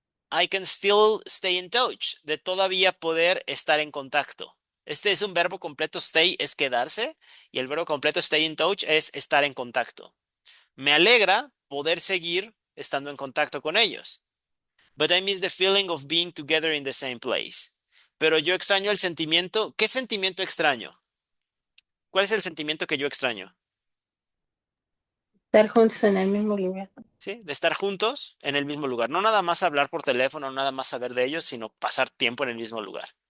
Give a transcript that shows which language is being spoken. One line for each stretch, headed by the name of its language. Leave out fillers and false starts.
English: I can still stay in touch,
Spanish: de todavía poder estar en contacto. Este es un verbo completo, stay es quedarse, y el verbo completo
English: stay in touch
Spanish: es estar en contacto. Me alegra poder seguir estando en contacto con ellos.
English: But I miss the feeling of being together in the same place.
Spanish: Pero yo extraño el sentimiento. ¿Qué sentimiento extraño? ¿Cuál es el sentimiento que yo extraño? Estar juntos en el mismo lugar. ¿Sí? De estar juntos en el mismo lugar. No nada más hablar por teléfono, nada más saber de ellos, sino pasar tiempo en el mismo lugar.